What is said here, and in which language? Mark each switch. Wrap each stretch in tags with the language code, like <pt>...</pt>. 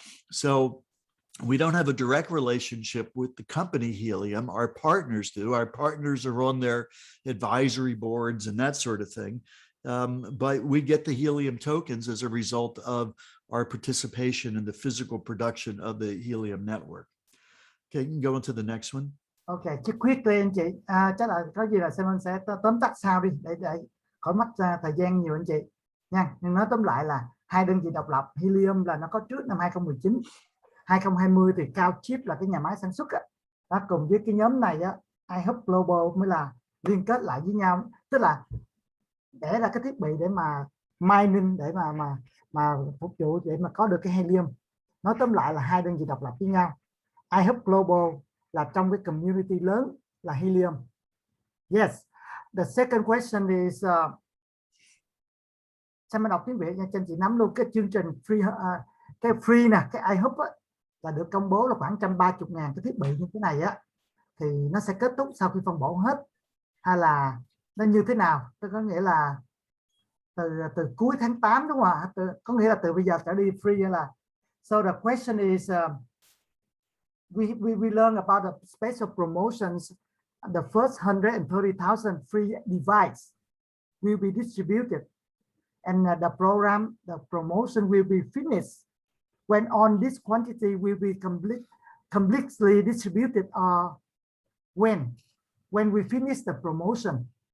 <en>So we don't have a direct relationship with the company Helium. Our partners do. Our partners are on their advisory boards and that sort of thing. But we get the Helium tokens as a result of our participation in the physical production of the Helium network. Okay, you can go into the next one. Okay, just quickly</en> <vi>anh chị, chắc là có gì là Simon sẽ tóm tắt sau đi để khỏi mất thời gian nhiều anh chị nha. Nhưng nói tóm lại là hai đơn vị độc lập. Helium là nó có trước năm 2019, 2020 thì CalChip là cái nhà máy sản xuất đó, cùng với cái nhóm này á, iHub Global mới là liên kết lại với nhau, tức là để ra cái thiết bị để mà mining, để mà phục vụ để mà có được cái helium. Nói tóm lại là hai đơn vị độc lập với nhau. iHub Global là trong cái community lớn là Helium. Yes.</vi> <en>The second question is</en> <vi>sao mình đọc tiếng Việt nha, cho anh chị nắm luôn cái chương trình free, cái free nè, cái iHub á, là được công bố là khoảng 130.000 cái thiết bị như thế này á, thì nó sẽ kết thúc sau khi phân bổ hết, hay là nó như thế nào? Tôi có nghĩa là từ cuối tháng 8 đúng không ạ? Có nghĩa là từ bây giờ trở đi free hay là?</vi> <en>So the question is we learn about the special promotions. The first 130,000 free device will be distributed, and the promotion will be finished when on this quantity will be completely distributed, or when we finish the promotion.</en>